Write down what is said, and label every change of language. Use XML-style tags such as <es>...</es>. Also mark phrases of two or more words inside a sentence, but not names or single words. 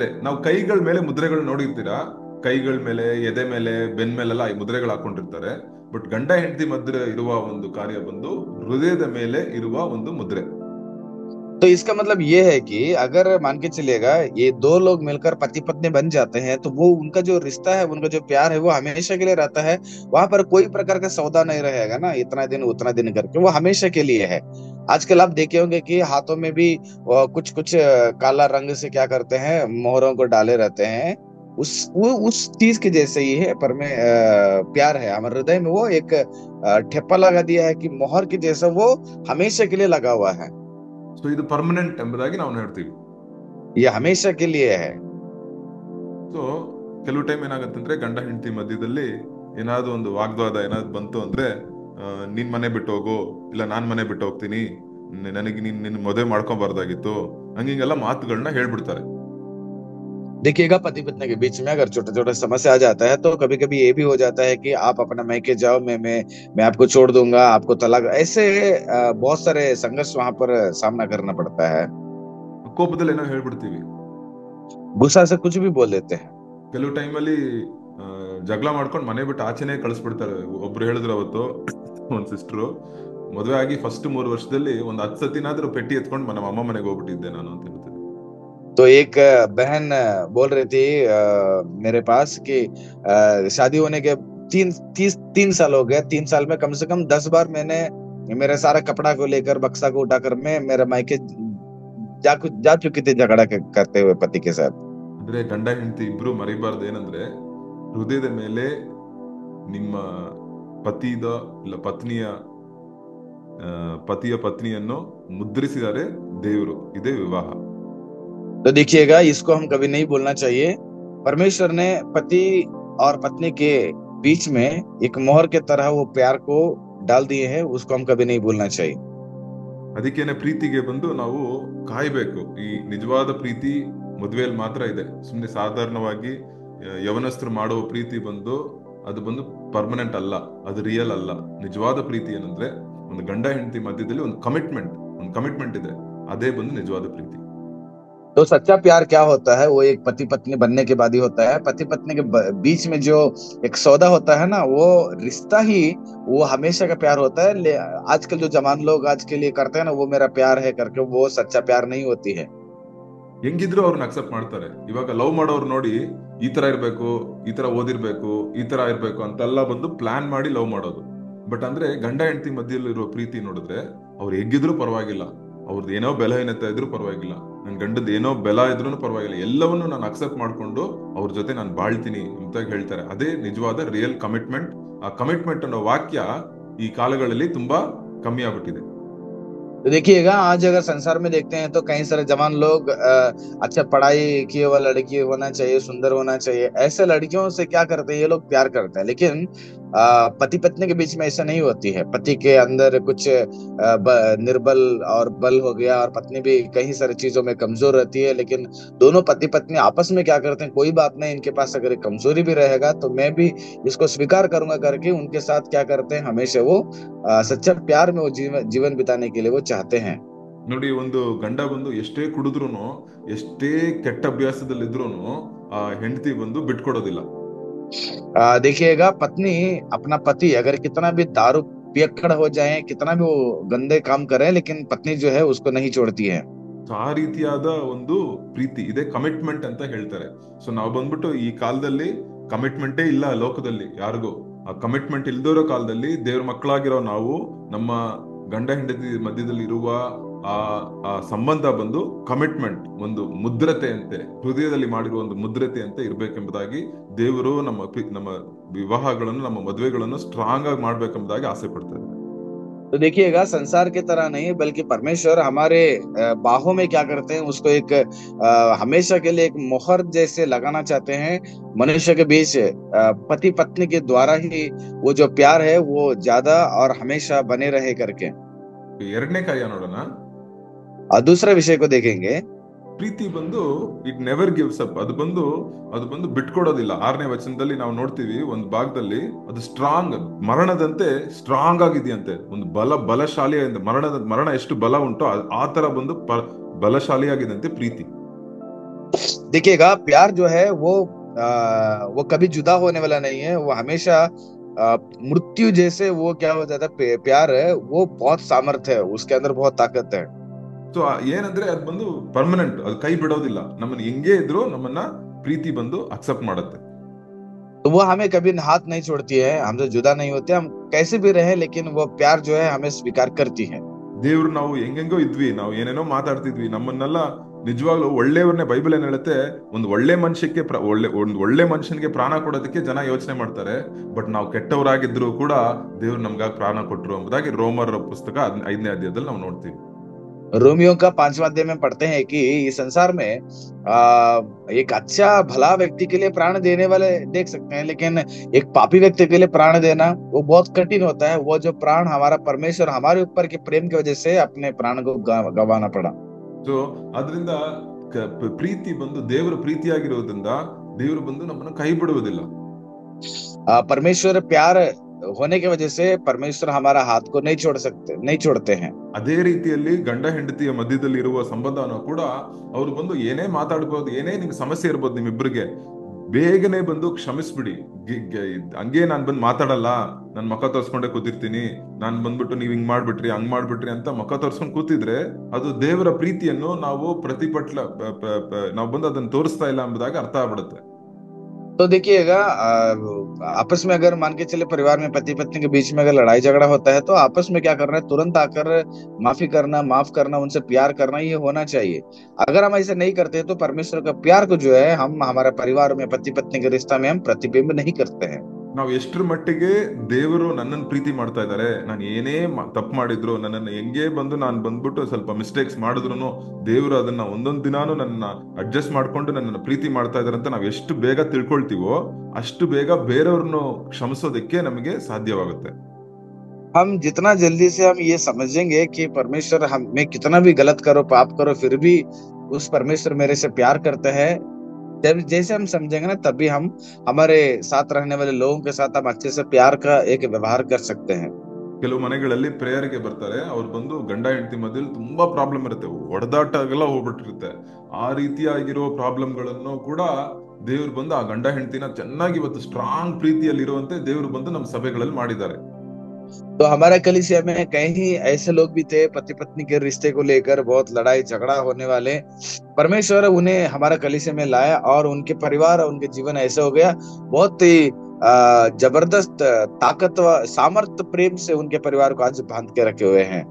<kn>ನಾವು ಕೈಗಳ ಮೇಲೆ ಮುದ್ರೆಗಳು ನೋಡಿರ್ತೀರಾ, ಕೈಗಳ ಮೇಲೆ, ಎದೆ ಮೇಲೆ, ಬೆನ್ ಮೇಲೆಲ್ಲ ಈ ಮುದ್ರೆಗಳು ಹಾಕೊಂಡಿರ್ತಾರೆ. ಬಟ್ ಗಂಡ ಹೆಂಡತಿ ಮಧ್ಯೆ ಇರುವ ಒಂದು ಕಾರ್ಯ ಬಂದು ಹೃದಯದ ಮೇಲೆ ಇರುವ ಒಂದು ಮುದ್ರೆ.</kn> <hi>तो इसका मतलब ये है कि अगर मान के चलिएगा ये 2 लोग मिलकर पति पत्नी बन जाते हैं तो वो उनका जो रिश्ता है, उनका जो प्यार है वो हमेशा के लिए रहता है। वहां पर कोई प्रकार का सौदा नहीं रहेगा ना, इतना दिन उतना दिन करके, वो हमेशा के लिए है। आजकल आप देखे होंगे कि हाथों में भी कुछ कुछ काला रंग से क्या करते हैं, मोहरों को डाले रहते हैं उस चीज के जैसे ही है पर में प्यार है हमारे हृदय में, वो एक ठेपा लगा दिया है कि मोहर के जैसा वो हमेशा के लिए लगा हुआ है।</hi> <kn>ಸೊ ಇದು ಪರ್ಮನೆಂಟ್ ಎಂಬುದಾಗಿ ನಾವು ಹೇಳ್ತೀವಿ.</kn> <hi>ये हमेशा के लिए है।</hi> <kn>ಸೊ ಕೆಲವು ಟೈಮ್ ಏನಾಗತ್ತಂದ್ರೆ ಗಂಡ ಹೆಂಡತಿ ಮಧ್ಯದಲ್ಲಿ ಏನಾದ್ರು ಒಂದು ವಾಗ್ವಾದ ಏನಾದ್ರು ಬಂತು ಅಂದ್ರೆ, ನೀನ್ ಮನೆ ಬಿಟ್ಟು ಹೋಗು, ಇಲ್ಲ ನಾನ್ ಮನೆ ಬಿಟ್ಟು ಹೋಗ್ತೀನಿ, ನನಗೆ ನಿನ್ ಮದುವೆ ಮಾಡ್ಕೊಂಬಾರ್ದಾಗಿತ್ತು, ಹಂಗಿಂಗೆಲ್ಲ ಮಾತುಗಳನ್ನ ಹೇಳ್ಬಿಡ್ತಾರೆ.</kn> <hi>देखिएगा, पति पत्नी के बीच में अगर छोटा छोटा समस्या आ जाता है तो कभी कभी ये भी हो जाता है कि आप अपना मैके जाओ, मैं आपको छोड़ दूंगा, आपको तलाक, ऐसे बहुत सारे संघर्ष वहां पर सामना करना पड़ता है।</hi> <kn>ಕೋಪದಲ್ಲಿ ಏನೋ ಹೇಳ್ಬಿಡ್ತೀವಿ.</kn> <hi>गुस्सा से कुछ भी बोल देते हैं।</hi> <kn>ಕೆಲವು ಟೈಮಲ್ಲಿ ಜಗಳ ಮಾಡ್ಕೊಂಡು ಮನೆ ಬಿಟ್ಟು ಆಚೆನೆ ಕಳಿಸ್ಬಿಡ್ತಾರೆ. ಒಬ್ರು ಹೇಳಿದ್ರು ಅವತ್ತು, ಒಂದ್ ಸಿಸ್ಟ್ರು, ಮದುವೆ ಆಗಿ ಫಸ್ಟ್ 3 ವರ್ಷದಲ್ಲಿ ಒಂದ್ 10 ಸತಿನಾದ್ರೂ ಪೆಟ್ಟಿ ಎತ್ಕೊಂಡು ನಮ್ಮ ಅಮ್ಮ ಮನೆಗೆ ಹೋಗ್ಬಿಟ್ಟಿದ್ದೆ ನಾನು ಅಂತ ಹೇಳ್ತಾರೆ.</kn> <hi>तो एक बहन बोल रही थी मेरे पास कि शादी होने के 3 साल हो गए, 3 साल में कम से कम 10 बार मैंने मेरे सारा कपड़ा को लेकर बक्सा को उठाकर मैं मेरा मायके जा चुकी थी झगड़ा करते हुए पति के साथ।</hi> <kn>ಅಂದ್ರೆ ಗಂಡ ಹೆಂಡತಿ ಇಬ್ರು ಮರಿಬಾರ್ದು ಏನಂದ್ರೆ, ಹೃದಯದ ಮೇಲೆ ನಿಮ್ಮ ಪತಿದ ಇಲ್ಲ ಪತಿಯ ಪತ್ನಿಯನ್ನು ಮುದ್ರಿಸಿದರೆ ದೇವರು, ಇದೇ ವಿವಾಹ.</kn> <hi>तो देखिएगा, इसको हम कभी नहीं बोलना चाहिए। परमेश्वर ने पति और पत्नी के बीच में एक मोहर के तरह वो प्यार को डाल दिए हैं, उसको हम कभी नहीं भूलना चाहिए।</hi> <kn>ಅದಕ್ಕೇನೆ ಪ್ರೀತಿಗೆ ಬಂದು ನಾವು ಕಾಯ್ಬೇಕು. ಈ ನಿಜವಾದ ಪ್ರೀತಿ ಮದುವೆಯಲ್ಲಿ ಮಾತ್ರ ಇದೆ. ಸುಮ್ಮನೆ ಸಾಧಾರಣವಾಗಿ ಯವನಸ್ಥರು ಮಾಡುವ ಪ್ರೀತಿ ಅದು ಬಂದು ಪರ್ಮನೆಂಟ್ ಅಲ್ಲ, ಅದು ರಿಯಲ್ ಅಲ್ಲ. ನಿಜವಾದ ಪ್ರೀತಿ ಏನಂದ್ರೆ, ಒಂದು ಗಂಡ ಹೆಂಡತಿ ಮಧ್ಯದಲ್ಲಿ ಒಂದು ಕಮಿಟ್ಮೆಂಟ್ ಇದೆ, ಅದೇ ಬಂದು ನಿಜವಾದ ಪ್ರೀತಿ.</kn> <hi>तो सच्चा प्यार क्या होता है, वो एक पति पत्नी बनने के बाद ही होता है। पति पत्नी के बीच में जो एक सौदा होता है ना, वो रिश्ता ही वो हमेशा का प्यार होता है। आजकल जो जवान लोग आज के लिए करते हैं ना, वो मेरा प्यार है करके, वो सच्चा प्यार नहीं होती है।</hi> <kn>ಹೆಂಗಿದ್ರು ಅವ್ರನ್ನ ಅಕ್ಸೆಪ್ಟ್ ಮಾಡ್ತಾರೆ. ಇವಾಗ ಲವ್ ಮಾಡೋರು ನೋಡಿ, ಈ ತರ ಇರ್ಬೇಕು, ಈ ತರ ಓದಿರ್ಬೇಕು, ಈ ತರ ಇರ್ಬೇಕು ಅಂತೆಲ್ಲ ಬಂದು ಪ್ಲಾನ್ ಮಾಡಿ ಲವ್ ಮಾಡೋದು. ಬಟ್ ಅಂದ್ರೆ ಗಂಡ ಹೆಂಡತಿ ಮಧ್ಯದಲ್ಲಿರೋ ಪ್ರೀತಿ ನೋಡಿದ್ರೆ, ಅವ್ರು ಹೆಂಗಿದ್ರು ಪರವಾಗಿಲ್ಲ, ಅವ್ರದ್ದು ಏನೋ ಬೆಲಹೀನತೆ ಇದ್ರೂ ಪರವಾಗಿಲ್ಲ, ನನ್ ಗಂಡದ ಏನೋ ಬೆಲ ಇದ್ರೂ ಪರವಾಗಿಲ್ಲ, ಎಲ್ಲವನ್ನೂ ನಾನು ಅಕ್ಸೆಪ್ಟ್ ಮಾಡ್ಕೊಂಡು ಅವ್ರ ಜೊತೆ ನಾನು ಬಾಳ್ತೀನಿ ಅಂತ ಹೇಳ್ತಾರೆ. ಅದೇ ನಿಜವಾದ</kn> <en>real commitment.</en> <kn>ಆ ಕಮಿಟ್ಮೆಂಟ್ ಅನ್ನೋ ವಾಕ್ಯ ಈ ಕಾಲಗಳಲ್ಲಿ ತುಂಬಾ ಕಮ್ಮಿ ಆಗ್ಬಿಟ್ಟಿದೆ.</kn> <hi>तो देखिएगा, आज अगर संसार में देखते हैं तो कई सारे जवान लोग अच्छा पढ़ाई किए हुआ लड़की होना चाहिए, सुंदर होना चाहिए, ऐसे लड़कियों से क्या करते हैं, ये लोग प्यार करते हैं। लेकिन पति पत्नी के बीच में ऐसा नहीं होती है। पति के अंदर कुछ निर्बल और बल हो गया, और पत्नी भी कई सारी चीजों में कमजोर रहती है। लेकिन दोनों पति पत्नी आपस में क्या करते हैं, कोई बात नहीं, इनके पास अगर एक कमजोरी भी रहेगा तो मैं भी इसको स्वीकार करूंगा करके उनके साथ क्या करते हैं, हमेशा वो सच्चा प्यार में वो जीवन बिताने के लिए वो चाहते हैं।</hi> <kn>ನೋಡಿ, ಒಂದು ಗಂಡ ಬಂದು ಎಷ್ಟೇ ಕುಡಿದ್ರೂ, ಎಷ್ಟೇ ಕೆಟ್ಟ ಅಭ್ಯಾಸದಲ್ಲಿದ್ರೂ ಆ ಹೆಂಡತಿ ಬಂದು ಬಿಟ್ಕೊಡೋದಿಲ್ಲ.</kn> <hi>देखिएगा, पत्नी अपना पति अगर कितना भी दारू पियक्कड़ हो जाए, कितना भी वो गंदे काम करे, लेकिन पत्नी जो है उसको नहीं छोड़ती है।</hi> <kn>ಆ ರೀತಿಯಾದ ಒಂದು ಪ್ರೀತಿ ಇದೆ, ಕಮಿಟ್ಮೆಂಟ್ ಅಂತ ಹೇಳ್ತಾರೆ. ಸೊ ನಾವು ಬಂದ್ಬಿಟ್ಟು ಈ ಕಾಲದಲ್ಲಿ ಕಮಿಟ್ಮೆಂಟೇ ಇಲ್ಲ ಲೋಕದಲ್ಲಿ ಯಾರಿಗೂ. ಆ ಕಮಿಟ್ಮೆಂಟ್ ಇಲ್ದಿರೋ ಕಾಲದಲ್ಲಿ ದೇವ್ರ ಮಕ್ಕಳಾಗಿರೋ ನಾವು ನಮ್ಮ ಗಂಡ ಹೆಂಡತಿ ಮಧ್ಯದಲ್ಲಿ ಇರುವ ಆ ಸಂಬಂಧ ಬಂದು ಕಮಿಟ್ಮೆಂಟ್, ಒಂದು ಮುದ್ರತೆ ಅಂತೆ, ಹೃದಯದಲ್ಲಿ ಮಾಡಿರುವ ಒಂದು ಮುದ್ರತೆ ಅಂತ ಇರ್ಬೇಕೆಂಬುದಾಗಿ ದೇವರು ನಮ್ಮ ವಿವಾಹಗಳನ್ನು, ನಮ್ಮ ಮದುವೆಗಳನ್ನು ಸ್ಟ್ರಾಂಗ್ ಆಗಿ ಮಾಡ್ಬೇಕೆಂಬುದಾಗಿ ಆಸೆ ಪಡ್ತಾರೆ.</kn> <hi>तो देखिएगा, संसार की तरह नहीं बल्कि परमेश्वर हमारे बाहों में क्या करते हैं, उसको एक हमेशा के लिए एक मोहर जैसे लगाना चाहते हैं मनुष्य के बीच। पति पत्नी के द्वारा ही वो जो प्यार है वो ज्यादा और हमेशा बने रहे करके।</hi> <kn>ಎರಡನೇ ಕಾರ್ಯ ನೋಡೋಣ.</kn> <hi>दूसरा विषय को देखेंगे।</hi> <kn>ಪ್ರೀತಿ ಬಂದು</kn> <en>it never gives up.</en> <kn>ಅದು ಬಂದು ಬಿಟ್ಕೊಡೋದಿಲ್ಲ. 6ನೇ ವಚನದಲ್ಲಿ ನಾವು ನೋಡ್ತೀವಿ, ಒಂದು ಭಾಗದಲ್ಲಿ ಅದು ಸ್ಟ್ರಾಂಗ್, ಮರಣದಂತೆ ಸ್ಟ್ರಾಂಗ್ ಆಗಿದೆಯಂತೆ. ಒಂದು ಬಲಶಾಲಿ, ಮರಣ ಎಷ್ಟು ಬಲ ಉಂಟೋ ಆ ತರ ಬಂದು ಬಲಶಾಲಿಯಾಗಿದಂತೆ ಪ್ರೀತಿ.</kn> <hi>देखिएगा, प्यार जो है वो कभी जुदा होने वाला नहीं है। वो हमेशा मृत्यु जैसे वो क्या हो जाता है, प्यार है वो बहुत सामर्थ्य है, उसके अंदर बहुत ताकत है।</hi> <kn>ಸೊ ಏನಂದ್ರೆ ಅದು ಬಂದು ಪರ್ಮನೆಂಟ್, ಅದು ಕೈ ಬಿಡೋದಿಲ್ಲ. ನಮ್ಮನ್ನ ಹೆಂಗೆ ಇದ್ರು ನಮ್ಮನ್ನ ಪ್ರೀತಿ ಬಂದು ಅಕ್ಸೆಪ್ಟ್ ಮಾಡುತ್ತೆ.</kn> <hi>तो वो हमें कभी हाथ नहीं छोड़ती है, हमसे जुदा नहीं होते, हम कैसे भी रहे, लेकिन वो प्यार जो है हमें स्वीकार करती है।</hi> <kn>ದೇವ್ರು ನಾವು ಹೆಂಗೆಂಗೋ ಇದ್ವಿ, ನಾವು ಏನೇನೋ ಮಾತಾಡ್ತಿದ್ವಿ, ನಮ್ಮನ್ನೆಲ್ಲ ನಿಜವಾಗ್ಲೂ ಒಳ್ಳೆಯವ್ರನ್ನೇ ಬೈಬಲ್ ಏನ್ ಹೇಳುತ್ತೆ, ಒಂದು ಒಳ್ಳೆ ಮನುಷ್ಯನಿಗೆ ಪ್ರಾಣ ಕೊಡೋದಕ್ಕೆ ಜನ ಯೋಚನೆ ಮಾಡ್ತಾರೆ, ಬಟ್ ನಾವು ಕೆಟ್ಟವರಾಗಿದ್ರು ಕೂಡ ದೇವ್ರು ನಮ್ಗಾಗಿ ಪ್ರಾಣ ಕೊಟ್ರು ಎಂಬುದಾಗಿ ರೋಮರ್ ಪುಸ್ತಕ 5ನೇ ಅಧ್ಯಾಯದಲ್ಲಿ ನಾವು ನೋಡ್ತೀವಿ.</kn> <hi>रोमियो का 5वां अध्याय में पढ़ते हैं कि इस संसार में एक अच्छा भला व्यक्ति के लिए प्राण देने वाले देख सकते हैं, लेकिन एक पापी व्यक्ति के लिए प्राण देना वो बहुत कठिन होता है। वो जो प्राण हमारा परमेश्वर हमारे ऊपर के प्रेम की वजह से अपने प्राण को गंवाना पड़ा।</hi> <kn>ಸೊ ಅದರಿಂದ ಪ್ರೀತಿ ಬಂದು ದೇವರ ಪ್ರೀತಿಯಾಗಿರೋದ್ರಿಂದ ದೇವರು ಬಂದು ನಮ್ಮನ್ನು ಕೈ ಬಿಡುವುದಿಲ್ಲ.</kn> <hi>परमेश्वर प्यार होने की वजह से परमेश्वर हमारा हाथ को नहीं छोड़ते हैं।</hi> <kn>ಅದೇ ರೀತಿಯಲ್ಲಿ ಗಂಡ ಹೆಂಡತಿಯ ಮಧ್ಯದಲ್ಲಿ ಇರುವ ಸಂಬಂಧನ ಕೂಡ ಅವ್ರು ಬಂದು ಏನೇ ಮಾತಾಡ್ಬೋದು, ಏನೇ ನಿಮ್ಗೆ ಸಮಸ್ಯೆ ಇರ್ಬೋದು ನಿಮ್ಮಿಬ್ರಿಗೆ, ಬೇಗನೆ ಬಂದು ಕ್ಷಮಿಸ್ಬಿಡಿ. ಹಂಗೆ ನಾನ್ ಬಂದು ಮಾತಾಡಲ್ಲ, ನನ್ ಮುಖ ತೋರ್ಸ್ಕೊಂಡೆ ಕೂತಿರ್ತೀನಿ, ನಾನ್ ಬಂದ್ಬಿಟ್ಟು ನೀವ್ ಹಿಂಗ್ ಮಾಡ್ಬಿಟ್ರಿ ಹಂಗ್ ಮಾಡ್ಬಿಟ್ರಿ ಅಂತ ಮುಖ ತೋರ್ಸ್ಕೊಂಡ್ ಕೂತಿದ್ರೆ ಅದು ದೇವರ ಪ್ರೀತಿಯನ್ನು ನಾವು ನಾವು ಬಂದು ಅದನ್ನ ತೋರಿಸ್ತಾ ಇಲ್ಲ ಎಂಬುದಾಗಿ ಅರ್ಥ ಆಗ್ಬಿಡುತ್ತೆ.</kn> <hi>तो देखिएगा, आपस में अगर मान के चले परिवार में पति पत्नी के बीच में अगर लड़ाई झगड़ा होता है तो आपस में क्या करना है, तुरंत आकर माफ करना, उनसे प्यार करना, ये होना चाहिए। अगर हम ऐसे नहीं करते तो परमेश्वर का प्यार को जो है हम हमारे परिवार में पति पत्नी के रिश्ता में हम प्रतिबिंब नहीं करते हैं।</hi> <kn>ನಾವು ಎಷ್ಟರ ಮಟ್ಟಿಗೆ ದೇವರು ನನ್ನನ್ನು ಪ್ರೀತಿ ಮಾಡ್ತಾ ಇದ್ದಾರೆ, ನಾನು ಏನೇ ತಪ್ಪು ಮಾಡಿದ್ರು, ನನ್ನನ್ನು ಹೆಂಗೆ ಬಂದು ನಾನು ಬಂದ್ಬಿಟ್ಟು ಸ್ವಲ್ಪ ಮಿಸ್ಟೇಕ್ಸ್ ಮಾಡಿದ್ರು ದೇವರು ಅದನ್ನ ಒಂದೊಂದು ದಿನಾನು ನನ್ನ ಅಡ್ಜಸ್ಟ್ ಮಾಡ್ಕೊಂಡು ನನ್ನನ್ನು ಪ್ರೀತಿ ಮಾಡ್ತಾ ಇದ್ದಾರೆ ಅಂತ ನಾವು ಎಷ್ಟು ಬೇಗ ತಿಳ್ಕೊಳ್ತೀವೋ ಅಷ್ಟು ಬೇಗ ಬೇರೆಯವ್ರನ್ನು ಕ್ಷಮಿಸೋದಕ್ಕೆ ನಮಗೆ ಸಾಧ್ಯವಾಗುತ್ತೆ.</kn> <hi>हम जितना जल्दी से हम ये समझेंगे कि परमेश्वर हमें कितना भी गलत करो पाप करो फिर भी उस परमेश्वर मेरे से प्यार करते हैं, जब जैसे हम समझेंगे ना तभी हम हमारे साथ रहने वाले लोगों के साथ हम अच्छे से प्यार का एक व्यवहार कर सकते हैं।</hi> <kn>ಕೆಲವು ಮನೆಗಳಲ್ಲಿ ಪ್ರೇಯರ್ಗೆ ಬರ್ತಾರೆ, ಅವ್ರು ಬಂದು ಗಂಡ ಹೆಂಡತಿ ಮಧ್ಯದಲ್ಲಿ ತುಂಬಾ ಪ್ರಾಬ್ಲಮ್ ಇರುತ್ತೆ, ಹೊಡೆದಾಟ ಎಲ್ಲ ಹೋಗ್ಬಿಟ್ಟಿರುತ್ತೆ. ಆ ರೀತಿಯಾಗಿರೋ ಪ್ರಾಬ್ಲಮ್ಗಳನ್ನು ಕೂಡ ದೇವ್ರು ಬಂದು ಆ ಗಂಡ ಹೆಂಡತಿನ ಚೆನ್ನಾಗಿ ಇವತ್ತು ಸ್ಟ್ರಾಂಗ್ ಪ್ರೀತಿಯಲ್ಲಿ ಇರುವಂತೆ ದೇವ್ರು ಬಂದು ನಮ್ಮ ಸಭೆಗಳಲ್ಲಿ ಮಾಡಿದ್ದಾರೆ.</kn> <hi>तो हमारा कलीसिया में कहीं ऐसे लोग भी थे पति पत्नी के रिश्ते को लेकर बहुत लड़ाई झगड़ा होने वाले, परमेश्वर उन्हें हमारा कलीसिया में लाया और उनके परिवार उनके जीवन ऐसे हो गया, बहुत ही जबरदस्त ताकतवर सामर्थ्य प्रेम से उनके परिवार को आज बांध के रखे हुए हैं।</hi>